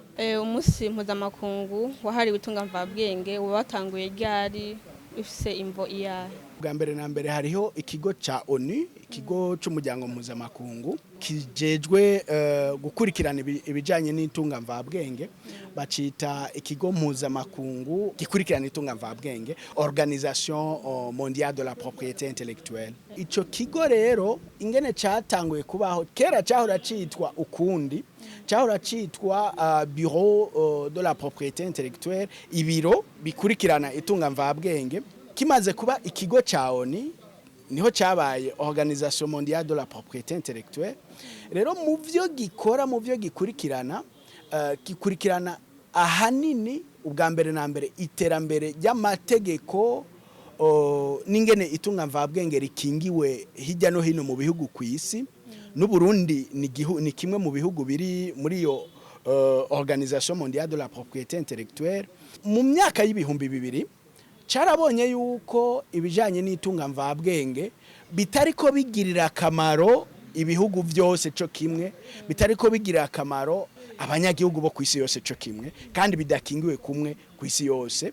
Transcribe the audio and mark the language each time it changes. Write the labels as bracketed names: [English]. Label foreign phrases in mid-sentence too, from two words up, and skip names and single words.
[Rundi] Umusi mpuzamakungu wahariwe itunga mvabwenge watanguye ryari, ufise imvo iyahe? Bwa mbere na mbere hariho ikigo ca ONU, ikigo c'umuryango mpuzamakungu kijejwe gukurikirana ibijanye n'itunga mvabwenge, bacita ikigo mpuzamakungu gikurikirana itunga mvabwenge, [French] Organisation mondiale de la propriété intellectuelle. [Rundi] Ico kigo rero ingene catanguye kubaho kera cyahora citwa ukundi, cyahora citwa Bureau de la propriété intellectuelle, ibiro bikurikirana itunga mvabwenge. Kimaze kuba ikigo ca ONU niho cyabaye Organisation mondiale de la propriété intellectuelle. Rero mu byo gikora mu byo gikurikirana ahanini ubwa mbere na mbere iterambere ry'amategeko n'ingene itunga mvabwenge rikingiwe hirya no hino mu bihugu ku isi. N'u Burundi ni kimwe mu bihugu biri muri yo Organisation mondiale de la propriété intellectuelle. Mu myaka y'ibihumbi 2000 carabonye yuko ibijanye n'itunga mvabwenge bitariko bigirira akamaro ibihugu byose cyo kimwe, bitariko bigirira akamaro abanyagihugu bo kwisi yose cyo kimwe, kandi bidakingiwe kumwe kwisi yose.